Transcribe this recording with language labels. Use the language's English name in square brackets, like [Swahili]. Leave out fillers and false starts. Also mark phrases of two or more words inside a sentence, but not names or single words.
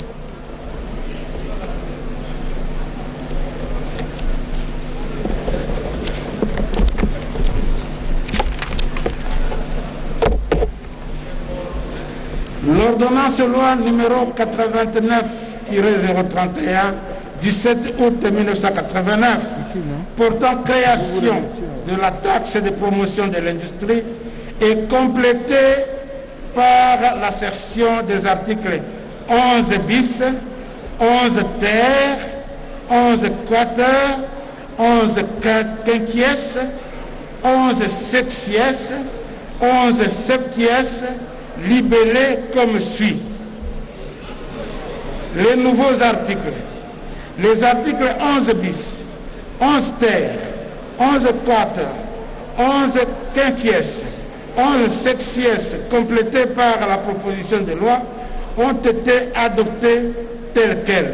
[French] L'ordonnance loi numéro 89-031 du 7 août 1989 portant création de la taxe de promotion de l'industrie est complétée par l'assertion des articles 11 bis, 11 ter, 11 quater, 11 quinquies, 11 sexies, 11 septies, libellés comme suit. Les nouveaux articles. Les articles 11 bis, 11 ter, 11 quater, 11 quinquies, 11 sexies complétés par la proposition de loi ont été adoptés tels quels.